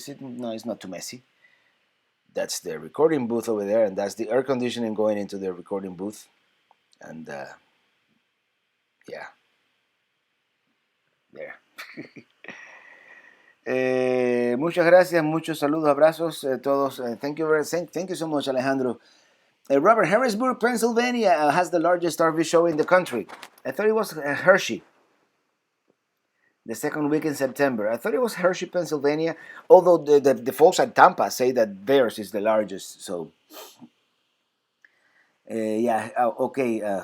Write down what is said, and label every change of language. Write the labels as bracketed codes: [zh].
[en] No, it's not too messy. That's the recording booth over there, and that's the air conditioning going into the recording booth, and yeah, there. [es] Muchas gracias, muchos saludos, abrazos, todos. [en] Thank you so much, Alejandro. Robert, Harrisburg, Pennsylvania has the largest RV show in the country. I thought it was Hershey. The second week in September. I thought it was Hershey, Pennsylvania. Although the folks at Tampa say that theirs is the largest. So yeah, okay.